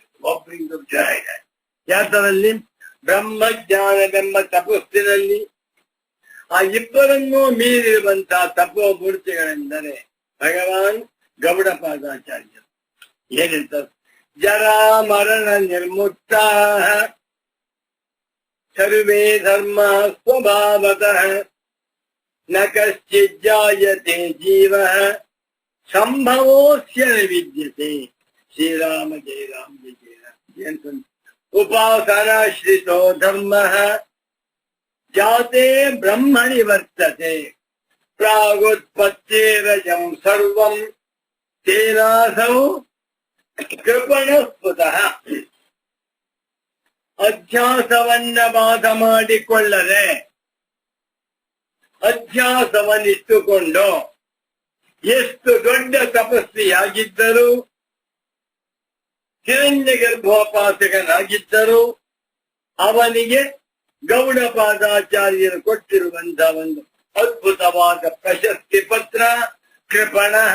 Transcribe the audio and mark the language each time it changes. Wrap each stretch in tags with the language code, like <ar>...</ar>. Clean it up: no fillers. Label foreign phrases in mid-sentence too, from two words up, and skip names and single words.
<kn>ಒಬ್ಬರಿಂದ ಜನ ಇದ್ದಾರೆ. ಯಾತರಲ್ಲಿ ಬ್ರಹ್ಮಜ್ಞಾನವೆಂಬ ತಪಸ್ಸಿನಲ್ಲಿ ಆ ಇಬ್ಬರನ್ನೂ ಮೀರಿರುವಂತಹ ತಪೋಮೂರ್ತಿಗಳೆಂದರೆ ಭಗವಾನ್ ಗೌಡಪಾದಾಚಾರ್ಯರು. ಏನಿರ್ತಾರೆ?</kn> <sa>ಜರಾ ಮರಣ ನಿರ್ಮುಕ್ತ ಸರ್ವೇ ಧರ್ಮ ಸ್ವಭಾವತಃ ನ ಕಶ್ಚಿತ್ ಜಾಯತೆ ಜೀವ ಸಂಭವೋಸ್ಯ ನ ವಿದ್ಯತೆ. ಶ್ರೀರಾಮ ಜಯ ರಾಮ ಜಯ ಜಯ ರಾಮ. ಉಪಾಸನಾಶ್ರಿತೋ ಧರ್ಮ ಜಾತೆ ಬ್ರಹ್ಮಣಿ ವರ್ತತೆ ಪ್ರಾಗುತ್ಪತ್ತೇರಜಂ ಸರ್ವಂ ತೇನಾಸೌ ಕೃಪಣಸ್ಫುತಃ.</sa> <kn>ಅಧ್ಯಾಸವನ್ನ ಬಾಧ ಮಾಡಿಕೊಳ್ಳದೆ ಅಧ್ಯಾಸವನ್ನಿಟ್ಟುಕೊಂಡು ಎಷ್ಟು ದೊಡ್ಡ ತಪಸ್ವಿಯಾಗಿದ್ದರೂ ಹಿರಣ್ಯ ಗರ್ಭೋಪಾಸಕನಾಗಿದ್ದರೂ ಅವನಿಗೆ ಗೌಡಪಾದಾಚಾರ್ಯರು ಕೊಟ್ಟಿರುವಂತಹ ಒಂದು ಅದ್ಭುತವಾದ ಪ್ರಶಸ್ತಿ ಪತ್ರ ಕೃಪಣ.</kn>